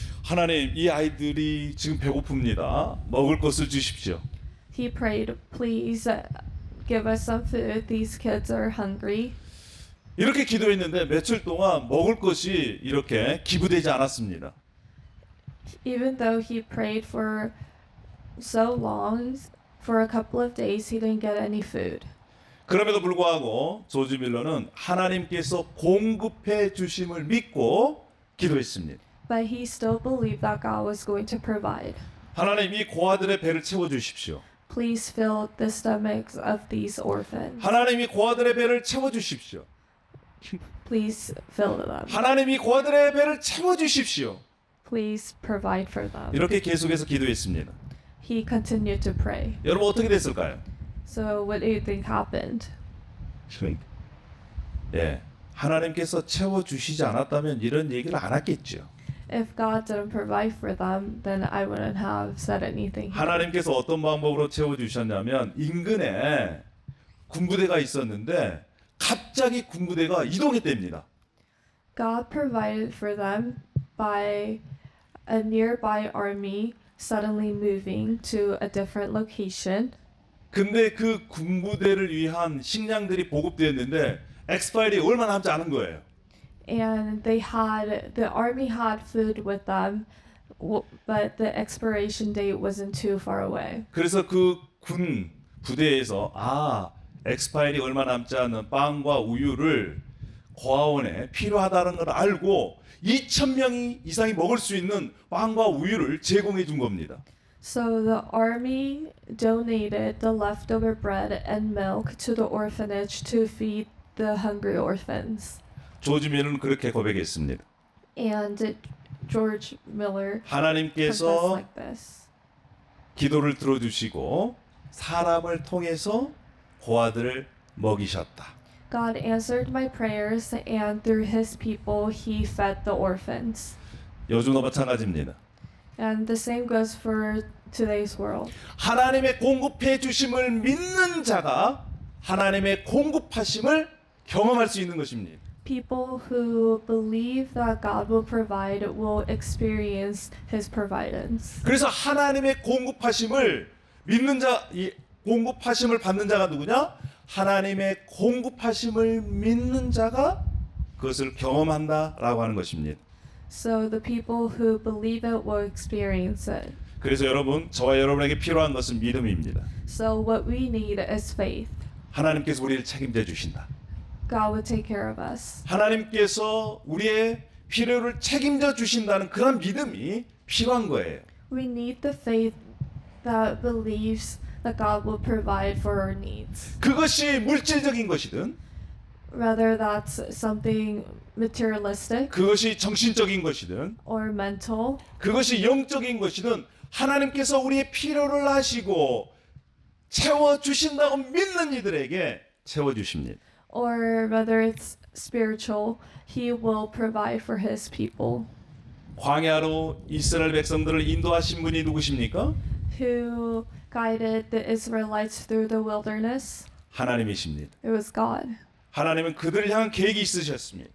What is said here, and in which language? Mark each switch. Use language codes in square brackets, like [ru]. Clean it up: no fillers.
[ko] 하나님, 이 아이들이 지금 배고픕니다. 먹을 것을 주십시오. [en] He prayed, please give us some food. These kids are hungry. [ko] 이렇게 기도했는데 며칠 동안 먹을 것이 이렇게 기부되지 않았습니다. [en] Even though he prayed for so long, for a couple of days, he didn't get any food. [ko] 그럼에도 불구하고 조지 밀러는 하나님께서 공급해 주심을 믿고 기도했습니다. [en] But he still believed that God was going to provide. [ko] 하나님, 이 고아들의 배를 채워 주십시오. [en] Please fill the stomachs of these orphans. [ko] 하나님, 이 고아들의 배를 채워 주십시오. [en] Please fill them. [ko] 하나님, 이 고아들의 배를 채워 주십시오. [en] Please provide for them. [ko] 이렇게 계속해서 기도했습니다. [en] He continued to pray. [ko] 여러분, 어떻게 됐을까요? [en] So what do you think happened? [ko] 예, 하나님께서 채워 주시지 않았다면 이런 얘기를 안 했겠죠. [en] If God didn't provide for them, then I wouldn't have said anything. [ko] 하나님께서 어떤 방법으로 채워 주셨냐면 인근에 군부대가 있었는데 갑자기 군부대가 이동했답니다. [en] God provided for them by a nearby army suddenly moving to a different location. [ko] 근데 그 군부대를 위한 식량들이 보급되었는데 엑스파일이 얼마 남지 않은 거예요. [en] And the army had food with them, but the expiration date wasn't too far away. [ko] 그래서 그 군 부대에서 엑스파일이 얼마 남지 않은 빵과 우유를 고아원에 필요하다는 걸 알고 2,000명 이상이 먹을 수 있는 빵과 우유를 제공해 준 겁니다. [en] So the army donated the leftover bread and milk to the orphanage to feed the hungry orphans. [ko] 조지 밀러는 그렇게 고백했습니다. [en] And George Miller confessed [ko] 하나님께서 [en] like this. [ko] 기도를 들어주시고 사람을 통해서 고아들을 먹이셨다. [en] God answered my prayers, and through his people, he fed the orphans. [ko] 요즘도 마찬가지입니다. [en] And the same goes for today's world. [ko] 하나님의 공급해 주심을 믿는 자가 하나님의 공급하심을 경험할 수 있는 것입니다. [en] People who believe that God will provide will experience his providence. [ko] 그래서 하나님의 공급하심을 믿는 자, 이 공급하심을 받는 자가 누구냐? 하나님의 공급하심을 믿는 자가 그것을 경험한다라고 하는 것입니다. [en] So the people who believe it will experience it. [ko] 그래서 여러분, 저와 여러분에게 필요한 것은 믿음입니다. [en] So what we need is faith. [ko] 하나님께서 우리를 책임져 주신다. [en] God will take care of us. [ko] 하나님께서 우리의 필요를 책임져 주신다는 그런 믿음이 필요한 거예요. [en] We need the faith that believes that God will provide for our needs. [ko] 그것이 물질적인 것이든 [en] Whether that's something materialistic [ko] 그것이 정신적인 것이든 [en] or mental, [ko] 그것이 영적인 것이든 하나님께서 우리의 필요를 하시고 채워 주신다고 믿는 이들에게 채워 주십니다. [en] or whether it's spiritual, he will provide for his people. [ko] 광야로 이스라엘 백성들을 인도하신 분이 누구십니까? [en] Who guided the Israelites through the wilderness? [ko] 하나님이십니다. [en] It was God. [ko] 하나님은 그들을 향한 계획이 있으셨습니다.